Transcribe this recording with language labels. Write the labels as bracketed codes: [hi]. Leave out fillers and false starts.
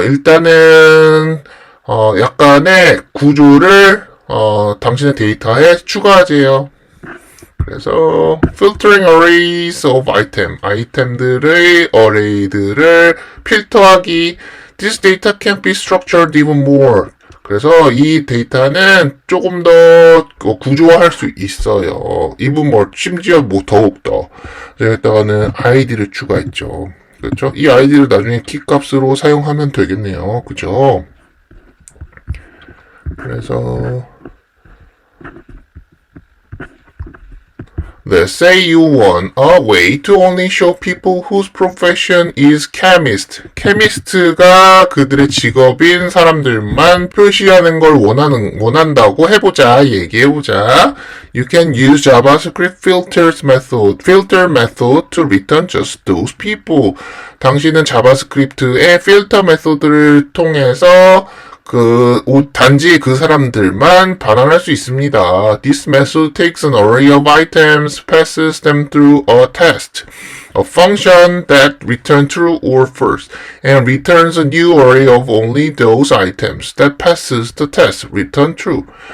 [ko] 일단은, 약간의 구조를, 당신의 데이터에 추가하세요. 그래서, [en] filtering arrays of [ko] 아이템들의 array들을 필터하기. [en] This data can be structured even more. [ko] 그래서 이 데이터는 조금 더 구조화할 수 있어요. [en] even more, [ko] 심지어 더욱 더. 여기다가는 id를 추가했죠. 그렇죠? 이 id를 나중에 키값으로 사용하면 되겠네요. 그죠? [en] 그래서 Let's say you want a way to only show people whose profession is chemist. [ko] chemist가 그들의 직업인 사람들만 표시하는 걸 원한다고 얘기해보자. [en] You can use JavaScript filter method to return just those people. [ko] 당신은 자바스크립트의 필터 메소드를 통해서 단지 그 사람들만 반환할 수 있습니다. [en] This method takes an array of items, passes them through a test, a function that returns true or false, and returns a new array of only those items that passes the test, return true.